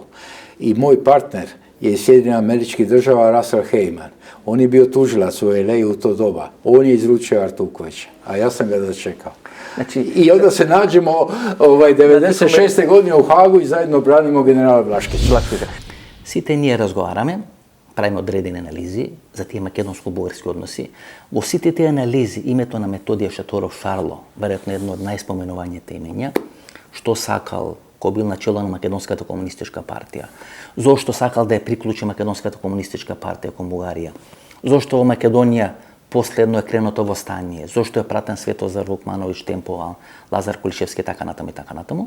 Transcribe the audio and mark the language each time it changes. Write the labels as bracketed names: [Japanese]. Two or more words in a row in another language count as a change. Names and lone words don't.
[Bosnian] I moj partner je iz Sjedinjenih Američkih Država Russell Heyman. On je bio tužilac u LA u to doba. On je izručio Artukovića, a ja sam ga dočekao. Znači, i onda se nađemo 96. godine u Hagu i zajedno branimo generala Blaškića. [Macedonian] Сите ние разговараме, правиме одредени анализи за тие македонско-бугарски односи. Во сите тие анализи името на Методија Шаторов Шарло, веројатно едно од најспоменуваните имења, што сакал кој бил начело на Македонската комунистичка партија, зошто сакал да ја приклучи Македонската комунистичка партија кон Бугарија, зошто во Македонија последно е кренато востание, зошто е пратен Светозар Вукмановиќ, Темпова, Лазар Кулишевски, така натаму и така натаму.